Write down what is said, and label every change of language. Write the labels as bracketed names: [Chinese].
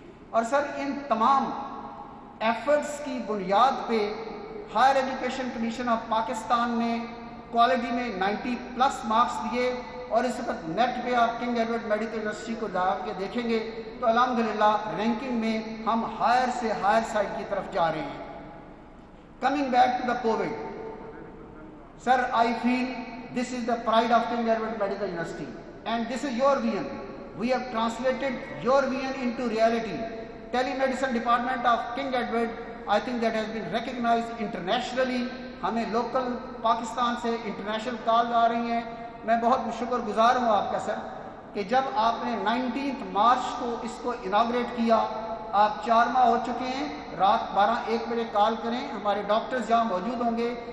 [Urdu] اور سر ان تمام ایفرٹس کی بنیاد پہ higher education commission of Pakistan نے کوالٹی میں 90+ مارکس دیے. اور اس وقت نیٹ پہ آپ کنگ ایڈورڈ میڈیکل یونیورسٹی کو جا کے دیکھیں گے تو الحمدللہ رینکنگ میں ہم ہائر سے ہائر سائڈ کی طرف جا رہے ہیں. [English] Coming back to the COVID, sir, I feel this is the pride of King Edward Medical University, and this is your vision. We have translated your vision into reality. Telemedicine department of King Edward, I think that has been recognized internationally. [Urdu] ہمیں local Pakistan سے international کال آ رہی ہیں. میں بہت شکر گزار ہوں آپ کا سر کہ جب آپ نے 19 مارچ کو اس کو اناگریٹ کیا, آپ 4 ماہ ہو چکے ہیں. رات 12-1 بجے کال کریں, ہمارے ڈاکٹرز یہاں موجود ہوں گے.